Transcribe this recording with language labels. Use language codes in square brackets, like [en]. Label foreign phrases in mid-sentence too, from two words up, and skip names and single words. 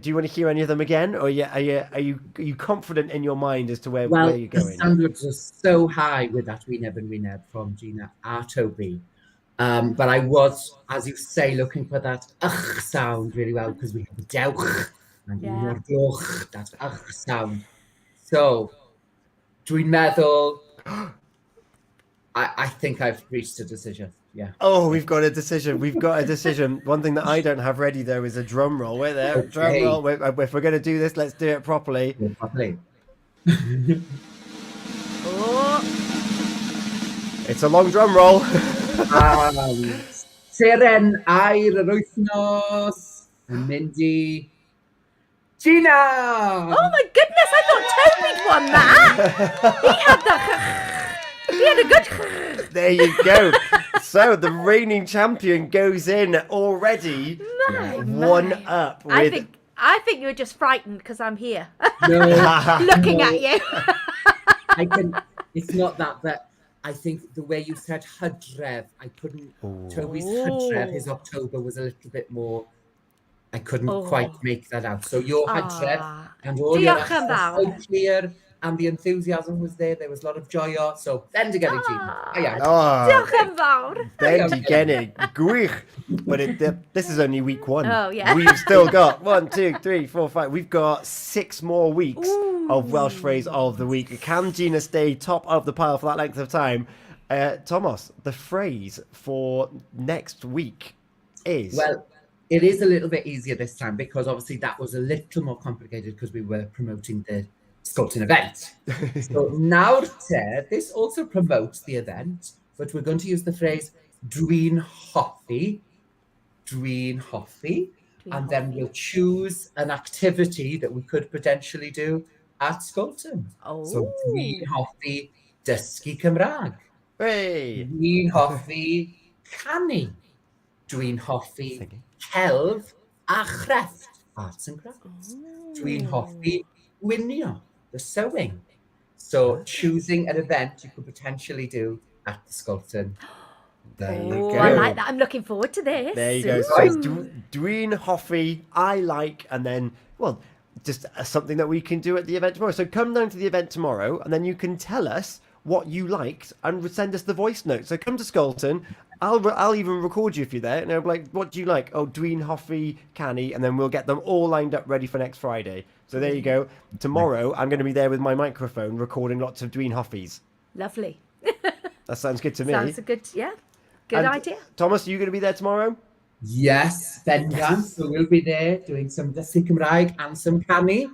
[en] Do you want to hear any of them again, or are you confident in your mind as to where you're going? The standards are so high with that wyneb from Gina a Toby. But I was, as you say, looking for that sound really well because we have the dewch and gloch, that sound. So, [cy] dwi'n meddwl, [en] I think I've reached a decision. Yeah. Oh, we've got a decision. One thing that I don't have ready though is a drum roll. Wait there, Okay. drum roll. If we're going to do this, let's do it properly. Oh, It's a long drum roll. [cy] Seren air yr wythnos yn mynd I Gina! [en] oh my goodness, I thought Toby'd won that. He had a good. There you go. So the reigning champion goes in already. One up. With... I think you were just frightened because I'm here, No, looking at you. It's not that, but I think the way you said Hydref, I couldn't. Toby's Hydref, his October was a little bit more. I couldn't quite make that out. So your Hydref and all your [cy] Diolch yn fawr. [en] so clear, and the enthusiasm was there. There was a lot of joy. So bendigedig Gina. [cy] Diolch yn fawr. Bendigedig. Gwych. [en] But this is only week 1. Oh, yeah. We've still got 1, 2, 3, 4, 5. We've got 6 more weeks of Welsh phrase of the week. Can Gina stay top of the pile for that length of time? Tomos, the phrase for next week is... Well, it is a little bit easier this time because obviously that was a little more complicated because we were promoting the Sculpting event. So now this also promotes the event, but we're going to use the phrase [cy] Dwi'n hoffi, [en] and then we'll choose an activity that we could potentially do at Sculpting. [cy] So Dwi'n hoffi dysgu Cymraeg. [en] Hey. [cy] Dwi'n hoffi canu. Dwi'n hoffi celf a chrefft, [en] arts and crafts. [cy] Dwi'n hoffi gwinio, [en] the sewing. So choosing an event you could potentially do at the Sculpting. There you go. I like that. I'm looking forward to this. There you go. [cy] So Dwi'n hoffi, [en] I like, and then, well, just something that we can do at the event tomorrow. So come down to the event tomorrow, and then you can tell us what you liked and send us the voice note. So come to Sculpting. I'll even record you if you're there. And I'll be like, what do you like? Oh, [cy] Dwi'n hoffi canny, [en] and then we'll get them all lined up ready for next Friday. So there you go. Tomorrow, I'm going to be there with my microphone recording lots of [cy] Dwi'n hoffies. [en] Lovely. That sounds good to me. Sounds a good, good idea. Thomas, are you going to be there tomorrow? Yes, bendant. So we'll be there doing some [cy] dysgu Cymraeg [en] and some canu.